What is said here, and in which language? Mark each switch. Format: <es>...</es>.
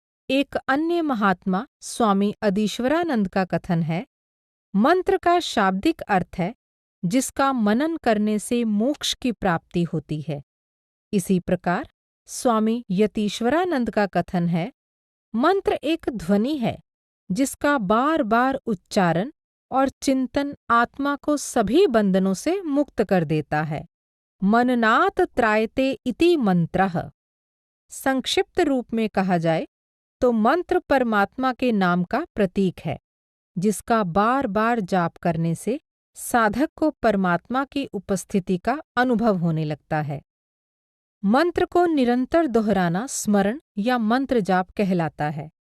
<hi>एक अन्य महात्मा स्वामी अधीश्वरानंद का कथन है, मंत्र का शाब्दिक अर्थ है जिसका मनन करने से मोक्ष की प्राप्ति होती है। इसी प्रकार स्वामी यतीश्वरानंद का कथन है, मंत्र एक ध्वनि है जिसका बार बार उच्चारण और चिंतन आत्मा को सभी बंधनों से मुक्त कर देता है।</hi> <sa>मननात् त्रायते इति मंत्रः।</sa> <hi>संक्षिप्त रूप में कहा जाए तो मंत्र परमात्मा के नाम का प्रतीक है, जिसका बार बार जाप करने से साधक को परमात्मा की उपस्थिति का अनुभव होने लगता है। मंत्र को निरंतर दोहराना स्मरण या मंत्र जाप कहलाता है।</hi>